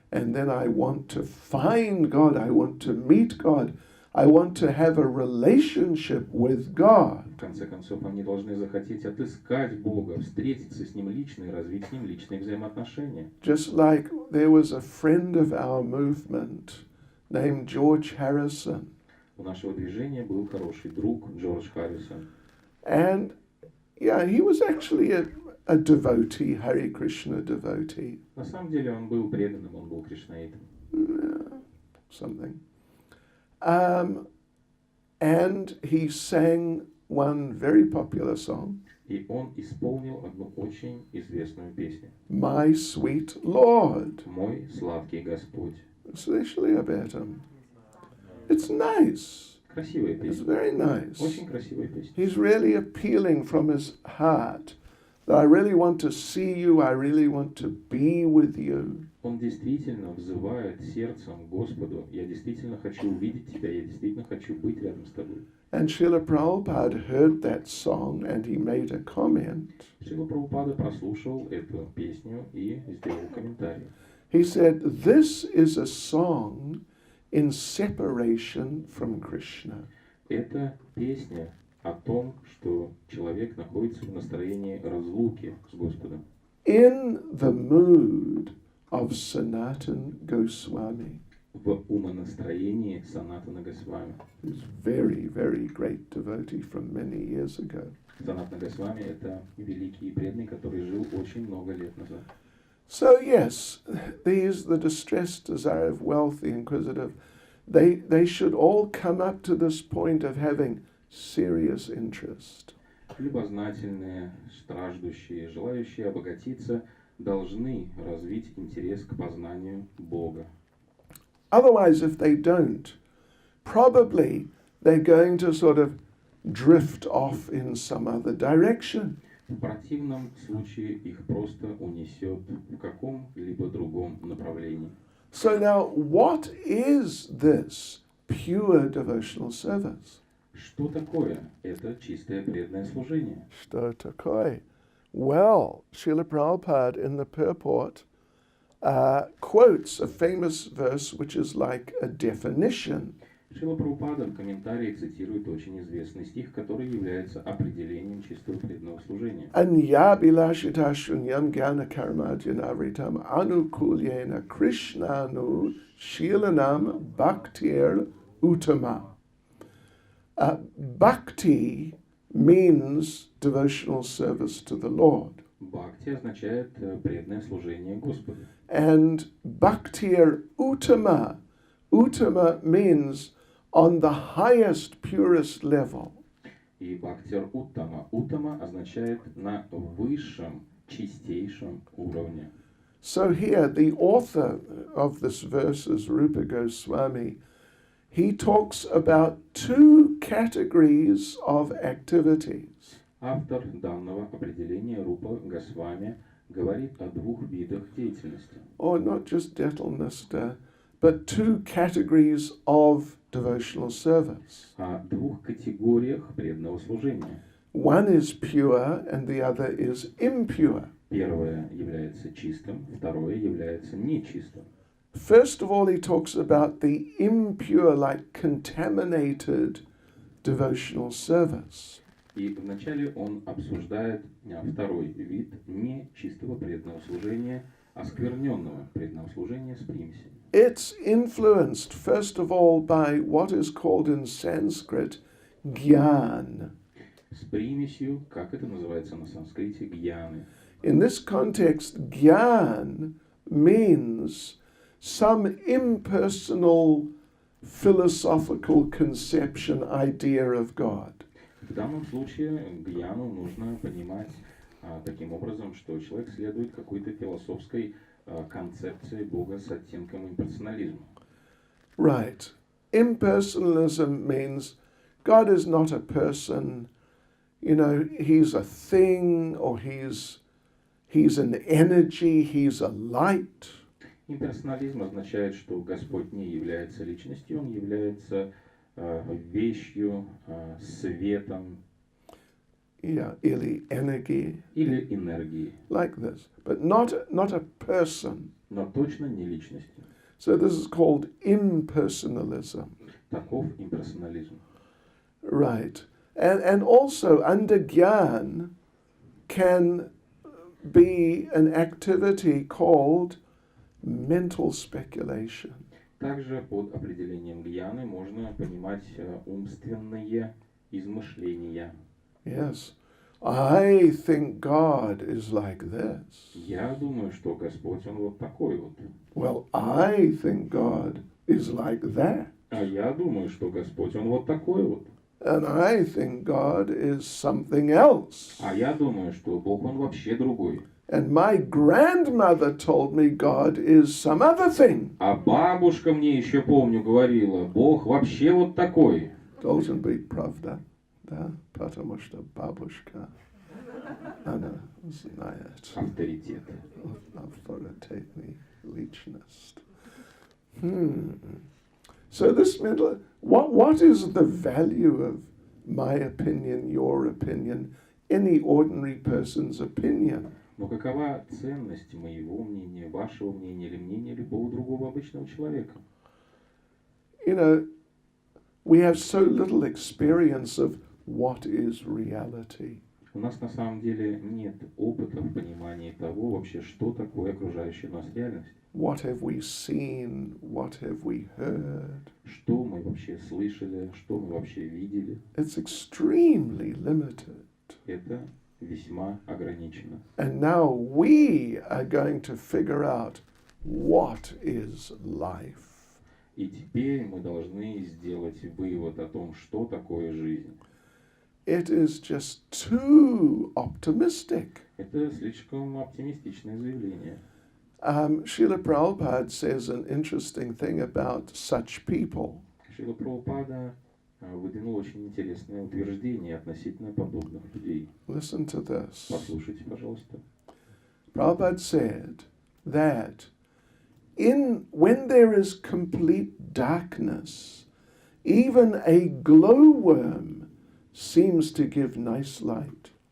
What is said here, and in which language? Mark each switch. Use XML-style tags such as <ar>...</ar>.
<en>And then I want to find God, I want to meet God, I want to have a relationship with God.</en> <ru>В конце концов, они должны захотеть отыскать Бога, встретиться с Ним лично и развить с Ним личные взаимоотношения.</ru> <en>Just like there was a friend of our movement named George Harrison.</en> <ru>У нашего движения был хороший друг Джордж Харрисон.</ru> <en>And yeah, he was actually a devotee, Hare Krishna devotee.</en> <ru>На самом деле он был преданным, он был кришнаитом.</ru> <en>Something. And he sang one very popular song,</en> <ru>И он исполнил одну очень известную песню.</ru> <en>My Sweet Lord.</en> <ru>«Мой сладкий Господь». Слышали об этом?</ru> <en>It's nice.</en> <ru>Красивая</ru> <en>It's</en> <ru>песня.</ru> <en>very nice.</en> <ru>Очень красивая песня.</ru> <en>He's really appealing from his heart that I really want to see you, I really want to be with you.</en> <ru>Он действительно взывает сердцем к Господу. Я действительно хочу увидеть тебя, я действительно хочу быть рядом с тобой.</ru> <en>And Srila Prabhupada heard that song and he made a comment.</en> <ru>Шрила Прабхупада прослушал эту песню и сделал комментарий.</ru> <en>He said, this is a song in separation from Krishna.</en> <ru>Это песня о том, что человек находится в настроении разлуки с Господом.</ru> <en>In the mood of Sanatan Goswami,</en> <ru>В умонастроении Санатана Госвами.</ru> <en>who's very, very great devotee from many years ago.</en> <ru>Санатана Госвами — это великий и преданный, который жил очень много лет назад.</ru> <en>So yes, the distressed, desire, wealthy, inquisitive, they should all come up to this point of having serious interest.</en> <ru>Любознательные, страждущие, желающие обогатиться должны развить интерес к познанию Бога.</ru> <en>Otherwise, if they don't, probably they're going to sort of drift off in some other direction.</en> <ru>В противном случае их просто унесет в каком-либо другом направлении.</ru> <en>So now, what is this pure devotional service?</en> <ru>Что такое это чистое преданное служение? Что такое?</ru> <en>Well, Srila Prabhupada in the purport quotes a famous verse which is like a definition.</en> <ru>Шрила Прабхупада в комментарии цитирует очень известный стих, который является определением чистого преданного служения.</ru> <sa>Anya bilashita shunyam jnana karmadyanavritam anukulyena krishnanu shilanam bhaktir uttama.</sa> <en>Bhakti means devotional service to the Lord.</en> <ru>Бхакти означает преданное служение Господу.</ru> <en>And bhaktir uttama. Uttama means on the highest, purest level.</en> <ru>И бхактир уттама. Уттама означает на высшем, чистейшем уровне.</ru> <en>So here, the author of this verse is Rupa Goswami. He talks about two categories of activities.</en> <ru>Автор данного определения Рупа Госвами говорит о двух видах деятельности.</ru> <en>Or not just Detalnista, but two categories of devotional service.</en> <ru>О двух категориях преданного служения.</ru> <en>One is pure and the other is impure.</en> <ru>Первое является чистым, второе является нечистым.</ru> <en>First of all, he talks about the impure, like contaminated devotional service.</en> <ru>И вначале он обсуждает второй вид нечистого преданного служения, оскверненного преданного служения с примесями.</ru> <en>It's influenced, first of all, by what is called in Sanskrit gyan.</en> <ru>С примесью, как это называется на санскрите, гьяны.</ru> <en>In this context, gyan means some impersonal philosophical conception, idea of God.</en> <ru>В данном случае гьяну нужно понимать таким образом, что человек следует какой-то философской концепции Бога с оттенком имперсонализма.</ru> <en>Right. Impersonalism means God is not a person, you know, he's a thing, or he's an energy, he's a light.</en> <ru>Имперсонализм означает, что Господь не является личностью, Он является вещью, светом.</ru> <en>Yeah,</en> <ru>или</ru> <en>energy.</en> <ru>Или энергией.</ru> <en>Like this. But not a person.</en> <ru>Но точно не личностью.</ru> <en>So this is called impersonalism.</en> <ru>Таков имперсонализм.</ru> <en>Right. And also under Gyan can be an activity called mental speculation.</en> <ru>Также под определением гьяны можно понимать умственные измышления.</ru> <en>Yes. I think God is like this.</en> <ru>Я думаю, что Господь, Он вот такой вот.</ru> <en>Well, I think God is like that.</en> <ru>А я думаю, что Господь, Он вот такой вот.</ru> <en>And I think God is something else.</en> <ru>А я думаю, что Бог, Он вообще другой.</ru> <en>And my grandmother told me God is some other thing.</en> <ru>А бабушка мне еще, помню, говорила, Бог вообще вот такой. Должен быть правда, да, потому что бабушка, она знает. Авторитет. Авторитетный личность.</ru> <en>So this mental, what is the value of my opinion, your opinion, any ordinary person's opinion?</en> <ru>Но какова ценность моего мнения, вашего мнения или мнения любого другого обычного человека?</ru> <en>You know, we have so little experience of what is reality.</en> <ru>У нас на самом деле нет опыта в понимании того вообще, что такое окружающая нас реальность.</ru> <en>What have we seen? What have we heard?</en> <ru>Что мы вообще слышали, что мы вообще видели?</ru> <en>It's extremely limited.</en> <ru>Это весьма ограничено.</ru> <en>And now we are going to figure out what is life.</en> <ru>И теперь мы должны сделать вывод о том, что такое жизнь.</ru> <en>It is just too optimistic.</en> <ru>Это слишком оптимистичное заявление.</ru> <en>Srila Prabhupada says an interesting thing about such people.</en> <ru>Шрила Прабхупада выдвинул очень интересное утверждение относительно подобных людей.</ru> <en>Listen to this.</en> <ru>Послушайте, пожалуйста.</ru> <en>Prabhupada said that when there is complete darkness, even a glowworm seems to give nice light.</en>